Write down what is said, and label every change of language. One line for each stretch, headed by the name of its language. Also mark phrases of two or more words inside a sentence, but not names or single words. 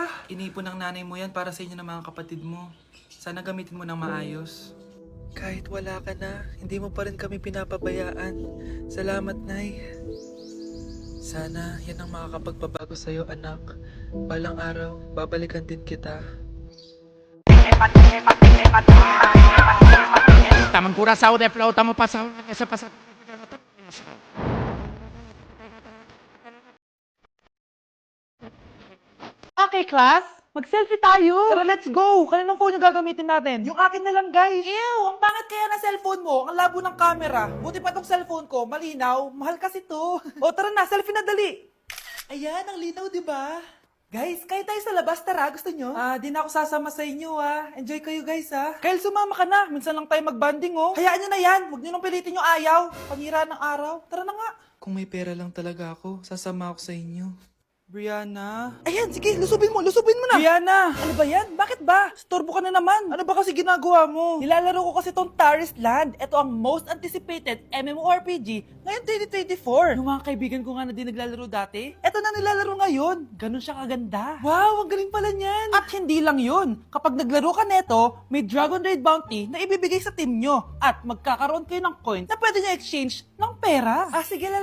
Filipino: Inipon ng nanay mo yan para sa inyo ng mga kapatid mo. Sana gamitin mo ng maayos. Kahit wala ka na, hindi mo pa rin kami pinapabayaan. Salamat, Nay. Sana yan ang makakapagpabago sa'yo, anak. Balang araw, babalikan din kita.
Spanish: Estamos en Curazao de flow, estamos pasando.
English: Okay, class.
Filipino: Mag-selfie tayo. Tara,
English: let's go!
Filipino: Kaninang phone yung gagamitin natin? Yung akin na lang, guys. Ew! Ang pangit kaya na cellphone mo. Ang labo ng camera. Buti pa tong cellphone ko. Malinaw. Mahal kasi to. O, tara na. Selfie na dali. Ayan, ang linaw, di ba? Guys, kayo tayo sa labas. Tara, gusto nyo? Di na ako sasama sa inyo, Enjoy kayo, guys, Kyle, sumama ka na. Minsan lang tayo magbanding, Hayaan nyo na yan. Huwag nyo nang pilitin yung ayaw. Panira ng araw. Tara na nga. Kung may pera lang talaga ako, sasama ako sa inyo. Brianna? Ayan, sige, lusubin mo na. Brianna! Ano ba yan? Bakit ba? Storbo ka na naman. Ano ba kasi ginagawa mo? Nilalaro ko kasi tong Taris Land. Ito ang
English: most anticipated
Filipino: MMORPG ngayon 2024. Yung mga kaibigan ko nga na di naglalaro dati, eto na nilalaro ngayon. Ganun siya kaganda. Wow, ang galing pala niyan. At hindi lang yun. Kapag naglaro ka neto, may Dragon Raid Bounty na ibibigay sa team nyo. At magkakaroon kayo ng coins na pwede nyo exchange ng pera.